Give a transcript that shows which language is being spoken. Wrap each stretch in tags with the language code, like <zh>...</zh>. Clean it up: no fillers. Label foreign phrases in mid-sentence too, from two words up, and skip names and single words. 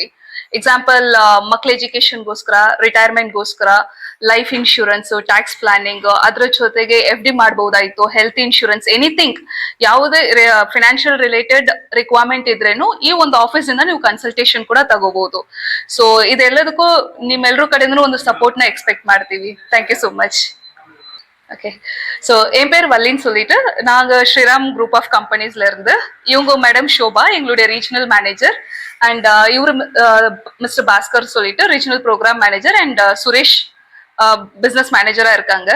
<kn>ಎಕ್ಸಾಂಪಲ್ ಮಕ್ಳ ಎಜುಕೇಶನ್ಗೋಸ್ಕರ, ರಿಟೈರ್ಮೆಂಟ್ಗೋಸ್ಕರ,</kn> <en>life insurance, tax planning,</en> <kn>ಅದ್ರ ಜೊತೆಗೆ FD ಮಾಡಬಹುದಾಯ್ತು,</kn> <en>health insurance, anything</en> <kn>ಯಾವುದೇ</kn> <en>financial related requirement</en> <kn>ಇದ್ರೇನು ಈ ಒಂದು ಆಫೀಸ್ ಇಂದ ನೀವು ಕನ್ಸಲ್ಟೇಷನ್ ಕೂಡ ತಗೋಬಹುದು. ಸೊ ಇದೆಲ್ಲದಕ್ಕೂ ನಿಮ್ಮೆಲ್ಲರೂ ಕಡೆಯಿಂದ ಒಂದು ಸಪೋರ್ಟ್ ನ ಎಕ್ಸ್ಪೆಕ್ಟ್ ಮಾಡ್ತೀವಿ.</kn> <en>Thank you so much. okay, so</en> <ta>என் பேர் வல்லின்னு சொல்லிட்டு நாங்கள் ஸ்ரீராம் குரூப் ஆஃப் கம்பெனிஸ்ல இருந்து, இவங்க மேடம் ஷோபா எங்களுடைய</ta> <en>regional manager, and</en> <ta>இவரு மிஸ்டர் பாஸ்கர் சொல்லிட்டு</ta> <en>regional program manager, and</en> <ta>சுரேஷ்</ta> <en>business manager</en> <ta>இருக்காங்க.</ta>